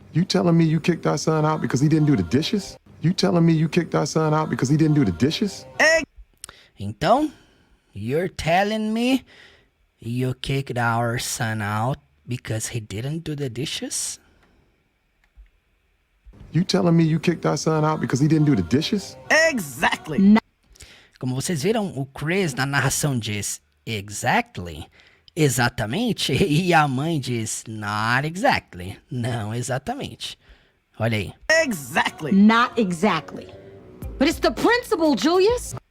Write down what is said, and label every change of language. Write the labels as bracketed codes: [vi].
[en] You telling me you kicked our son out because he didn't do the dishes? You telling me you kicked our son out because he didn't do the dishes? Então, you're telling me you kicked our son out because he didn't do the dishes? You telling me you kicked our son out because he didn't do the dishes? Exactly. [pt] Como vocês viram, o Chris na narração diz exactly, exatamente, e a mãe diz not exactly, não exatamente. Olha aí. [en] Exactly. Not exactly. But it's the principle, Julius.